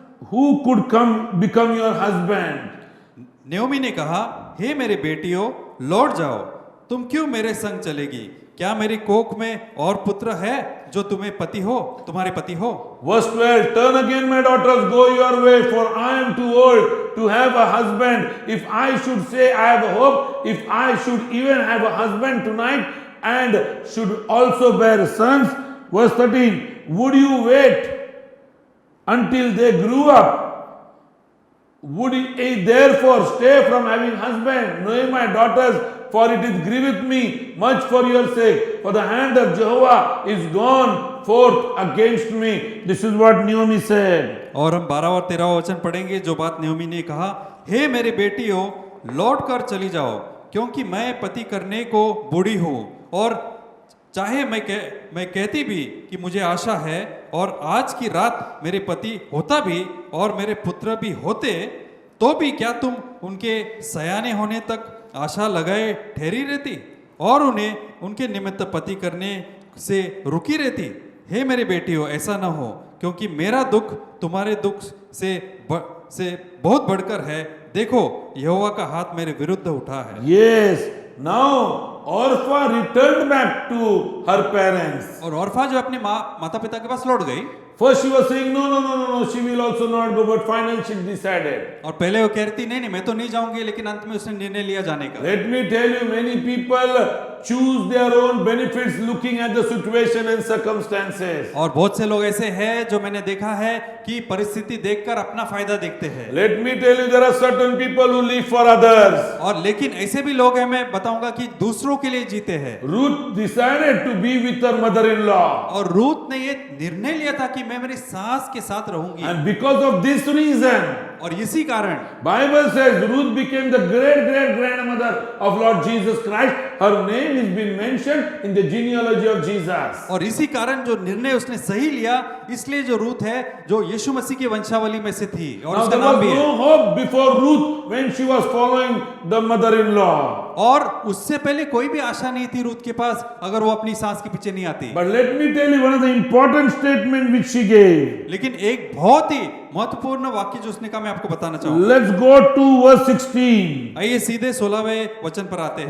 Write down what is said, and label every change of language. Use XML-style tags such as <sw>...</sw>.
<en>Who could become your husband?</en> <hi>न्योमी ने कहा, हे मेरे बेटियों, लौट जाओ, तुम क्यों मेरे संग चलेगी? क्या मेरी कोख में और पुत्र है जो तुम्हारे पति हो?</hi> <en>Verse 12, turn again, my daughters, go your way, for I am too old to have a husband. If I should say I have a hope, if I should even have a husband tonight and should also bear sons. Verse 13, would you wait until they grew up? Would ye therefore stay from having husband? Know my daughters, for it is grieveth me much for your sake, for the hand of Jehovah is gone forth against me. This is what Naomi said.</en> <hi>और हम 12 और 13 वचन पढ़ेंगे जो बात न्योमी ने कहा, हे मेरे बेटियों, लौट कर चली जाओ, क्योंकि मैं पति करने को बूढ़ी हूँ, और चाहे मैं कहती भी कि मुझे आशा है, और आज की रात मेरे पति होता भी और मेरे पुत्र भी होते, तो भी क्या तुम उनके सयाने होने तक आशा लगाए ठहरी रहती और उन्हें उनके निमित्त पति करने से रुकी रहती? हे मेरे बेटियों, ऐसा न हो, क्योंकि मेरा दुख तुम्हारे दुख से बहुत बढ़कर है। देखो, यहोवा का हाथ मेरे विरुद्ध उठा है।</hi> <en>Yes, now Orpha returned back to her parents.</en> <hi>और ऑर्फा जो अपने माता पिता के पास लौट गई।</hi> <en>First she was saying no, she will also not go, but finally she decided.</en> <hi>और पहले वो कह रही थी नहीं मैं तो नहीं जाऊंगी, लेकिन अंत में उसने निर्णय लिया जाने का।</hi> <en>Let me tell you, many people choose their own benefits looking at the situation and circumstances.</en> <hi>और बहुत से लोग ऐसे हैं जो मैंने देखा है कि परिस्थिति देखकर अपना फायदा देखते हैं।</hi> <en>Let me tell you, there are certain people who live for others.</en> <hi>और लेकिन ऐसे भी लोग हैं, मैं बताऊंगा कि दूसरों के लिए जीते हैं।</hi> <en>Ruth decided to be with her mother-in-law.</en> <hi>और रूथ ने ये निर्णय लिया था कि मैं मेरी सास के साथ रहूंगी।</hi> <en>And because of this reason,</en> <hi>और इसी कारण</hi> <en>Bible says Ruth became the great grandmother of Lord Jesus Christ. Her name is being mentioned in the genealogy of Jesus.</en> <hi>और इसी कारण जो निर्णय उसने सही लिया, इसलिए जो रूथ है जो यीशु मसीह की वंशावली में से थी, और</hi> <en>Now</en> <hi>उसका</hi> <en>there</en> <hi>नाम</hi> <en>was</en> <hi>भी है।</hi> <en>no hope before Ruth when she was following the mother-in-law.</en> <hi>और उससे पहले कोई भी आशा नहीं थी रूथ के पास, अगर वो अपनी सास के पीछे नहीं आती।</hi> <en>But let me tell you one of the important statement which she gave.</en> <hi>लेकिन एक बहुत ही महत्वपूर्ण वाक्य जो उसने कहा मैं आपको बताना चाहूंगा।</hi> <en>Let's go to verse 16.</en> <hi>आइए सीधे 16वें वचन पर आते हैं।</hi>